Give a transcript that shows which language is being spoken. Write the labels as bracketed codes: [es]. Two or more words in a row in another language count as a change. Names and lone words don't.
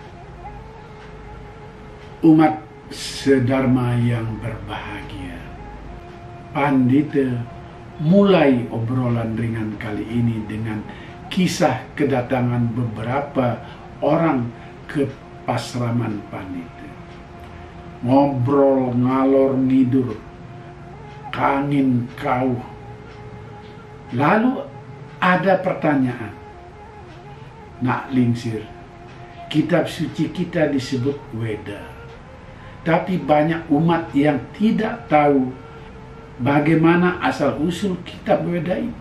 [id] Umat sedharma yang berbahagia, Pandita mulai obrolan ringan kali ini dengan kisah kedatangan beberapa orang ke pasraman Pandita. Ngobrol [jv] ngalor nidur, [ban] kangin kauh. [id] Lalu ada pertanyaan. Nak Lingsir, kitab suci kita disebut Weda. Tapi banyak umat yang tidak tahu bagaimana asal-usul kitab Weda itu.